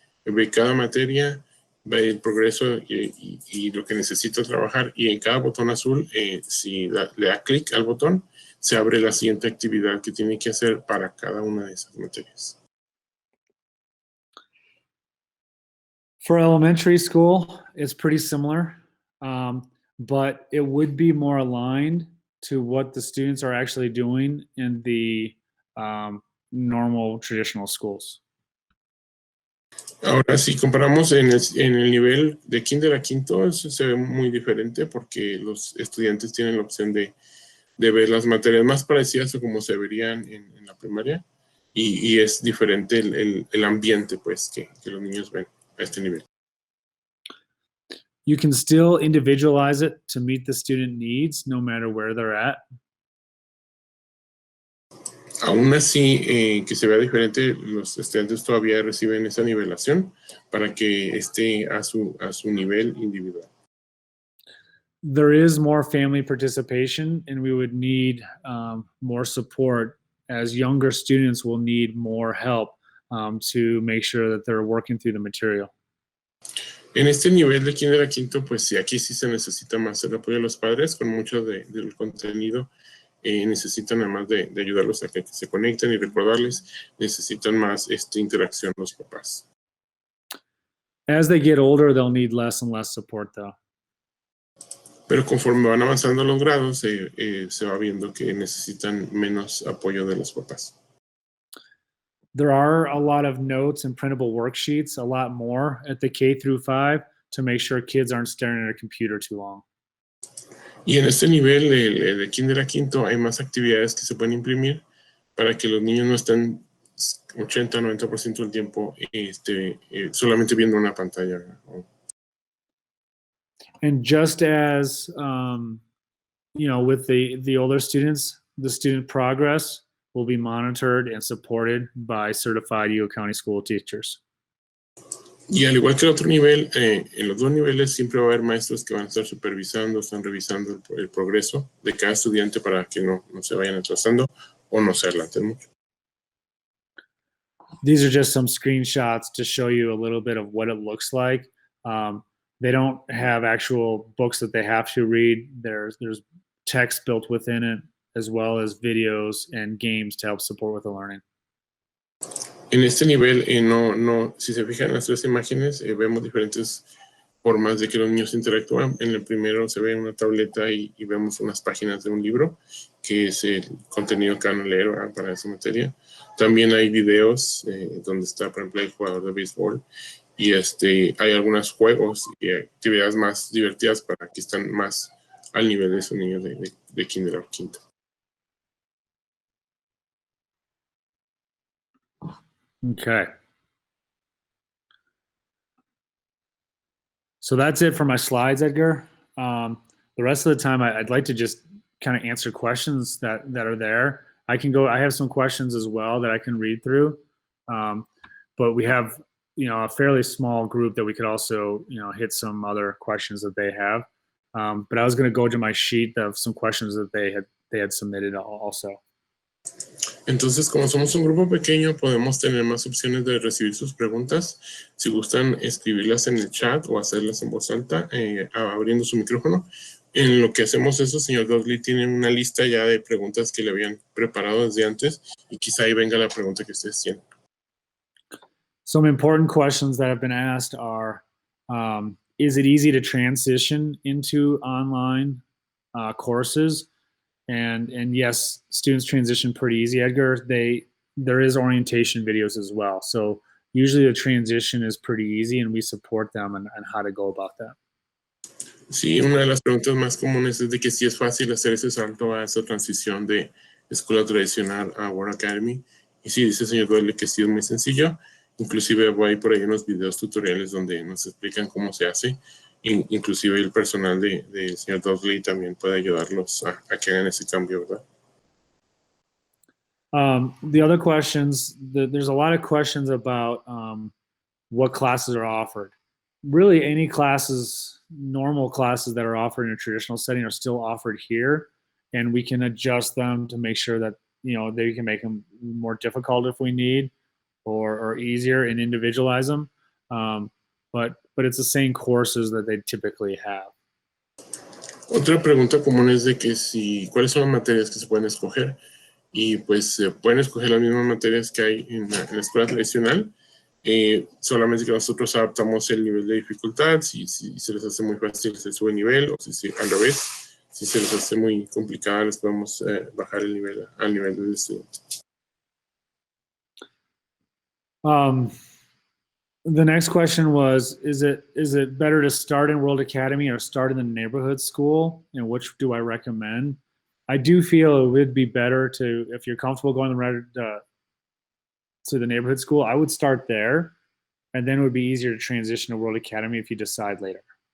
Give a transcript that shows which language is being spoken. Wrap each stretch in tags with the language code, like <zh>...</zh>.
<es>Ve cada materia, ve el progreso y lo que necesita trabajar, y en cada botón azul, si le da clic al botón, se abre la siguiente actividad que tiene que hacer para cada una de esas materias.</es> <en>For elementary school, it's pretty similar, but it would be more aligned to what the students are actually doing in the normal traditional schools.</en> <es>Ahora, si comparamos en el nivel de kinder a quinto, eso se ve muy diferente porque los estudiantes tienen la opción de ver las materias más parecidas a como se verían en la primaria, y es diferente el ambiente pues que los niños ven a este nivel.</es> <en>You can still individualize it to meet the student needs no matter where they're at.</en> <es>Aún así, que se vea diferente, los estudiantes todavía reciben esa nivelación para que esté a su nivel individual.</es> <en>There is more family participation, and we would need more support, as younger students will need more help to make sure that they're working through the material.</en> <es>En este nivel de kinder a quinto, pues sí, aquí sí se necesita más el apoyo de los padres con mucho del contenido. Necesitan, además de ayudarlos a que se conecten y recordarles, necesitan más interacción los papás.</es> <en>As they get older, they'll need less and less support, though.</en> <es>Pero conforme van avanzando los grados, se va viendo que necesitan menos apoyo de los papás.</es> <en>There are a lot of notes and printable worksheets, a lot more at the K through 5 to make sure kids aren't staring at a computer too long.</en> <es>Y en este nivel de kinder a quinto hay más actividades que se pueden imprimir para que los niños no estén 80-90% del tiempo solamente viendo una pantalla.</es> <en>And just as with the older students, the student progress will be monitored and supported by certified Yuba County school teachers.</en> <es>Y al igual que el otro nivel, en los dos niveles siempre va a haber maestros que van a estar supervisando, están revisando el progreso de cada estudiante para que no se vayan atrasando o no se adelanten mucho.</es> <en>These are just some screenshots to show you a little bit of what it looks like. They don't have actual books that they have to read. There's text built within it, as well as videos and games to help support with the learning.</en> <es>En este nivel, si se fijan en las tres imágenes, vemos diferentes formas de que los niños interactúan. En el primero se ve una tableta y vemos unas páginas de un libro, que es el contenido que van a leer, ¿verdad?, para esa materia. También hay videos donde está, por ejemplo, el jugador de béisbol. Y hay algunos juegos y actividades más divertidas para que estén más al nivel de esos niños de kinder a quinto.</es> <en>Okay. So that's it for my slides, Edgar. The rest of the time, I'd like to just kind of answer questions that are there. I have some questions as well that I can read through. But we have, a fairly small group that we could also, hit some other questions that they have. But I was going to go to my sheet of some questions that they had submitted also.</en> <es>Entonces, como somos un grupo pequeño, podemos tener más opciones de recibir sus preguntas. Si gustan escribirlas en el chat o hacerlas en voz alta, abriendo su micrófono. En lo que hacemos eso, señor Dudley tiene una lista ya de preguntas que le habían preparado desde antes y quizá ahí venga la pregunta que ustedes tienen.</es> <en>Some important questions that have been asked are, is it easy to transition into online courses? And yes, students transition pretty easy, Edgar. There is orientation videos as well. So usually the transition is pretty easy and we support them on how to go about that.</en> <es>Sí, una de las preguntas más comunes es de que si es fácil hacer ese salto a esa transición de escuela tradicional a World Academy. Y sí, dice el señor Dudley que sí es muy sencillo. Inclusive voy por ahí unos videos tutoriales donde nos explican cómo se hace. Inclusive el personal del señor Dudley también puede ayudarlos a que hagan ese cambio, ¿verdad?</es> <en>The other questions, there's a lot of questions about what classes are offered. Really, any classes, normal classes that are offered in a traditional setting are still offered here, and we can adjust them to make sure that they can make them more difficult if we need, or easier and individualize them. But it's the same courses that they typically have.</en> <es>Otra pregunta común es de que cuáles son las materias que se pueden escoger. Y pues se pueden escoger las mismas materias que hay en la escuela tradicional. Solamente que nosotros adaptamos el nivel de dificultad. Si se les hace muy fácil, se sube el nivel. O si al revés, si se les hace muy complicada, les podemos bajar el nivel al nivel del estudiante.</es> <en>The next question was, is it better to start in World Academy or start in the neighborhood school? And which do I recommend? I do feel it would be better to, if you're comfortable going to the neighborhood school, I would start there, and then it would be easier to transition to World Academy if you decide later.</en>